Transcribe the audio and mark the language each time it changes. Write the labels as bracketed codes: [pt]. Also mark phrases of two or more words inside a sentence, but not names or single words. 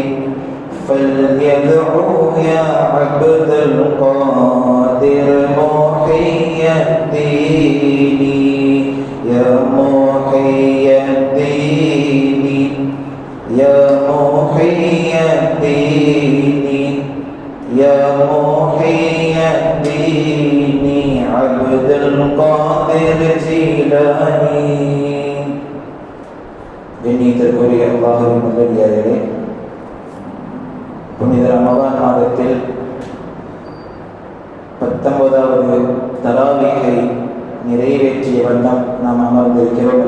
[ar] فليدعو يا عبد القادر محي الدين يا محي الدين يا محي الدين يا محي الدين عبد القادر جيلاني. [ta] கண்ணியத்திற்குரிய அல்லாஹ்வின் நல்லடியார்களே, புனித ரமலான் மாதத்தில் 19வது தராவீகை நிறைவேற்றிய வண்ணம் நாம் அமர்ந்திருக்கிறோம்.